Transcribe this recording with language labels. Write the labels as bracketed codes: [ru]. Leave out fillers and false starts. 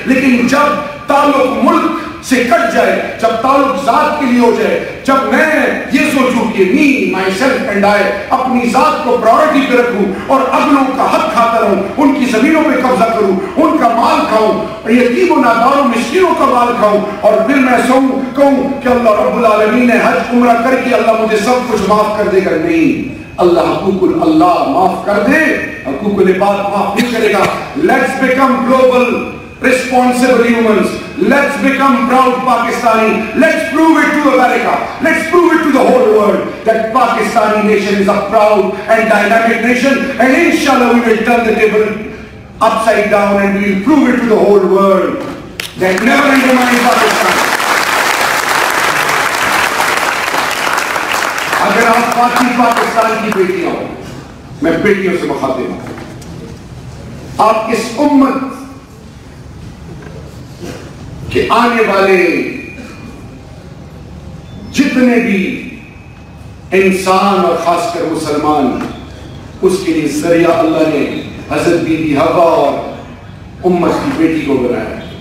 [ur] لیکن جب تعلق ملک سے کٹ جائے, جب تعلق ذات کے لیے ہو جائے, جب میں یہ سوچوں کہ [en] me myself and I [ur] اپنی ذات کو پرائورٹی پہ رکھوں اور اگلوں کا حق کھاتا رہوں, ان کی زمینوں پہ قبضہ کروں, ان کا مال کھاؤں, یتیم و ناداروں مسکینوں کا مال کھاؤں, اور پھر میں کہوں کہ اللہ رب العالمین نے حج عمرہ کر کے اللہ مجھے سب کچھ معاف کر دے گا. نہیں, اللہ حقوق اللہ معاف کر دے, حقوق العباد معاف نہیں کرے گا. [en] Let's become global responsible humans. Let's become proud Pakistani. Let's prove it to America. Let's prove it to the whole world that Pakistani nation is a proud and dynamic nation, and inshallah we will turn the table upside down and we will prove it to the whole world that never undermine Pakistan. [ur] اگر آپ پاکستان کی بیٹیاں ہو, میں بیٹیوں سے مخاطب ہوں, آپ اس امت کہ آنے والے جتنے بھی انسان اور خاص کر مسلمان, اس کے لیے ذریعہ اللہ نے حضرت بی بی حوا اور امت کی بیٹی کو بنایا.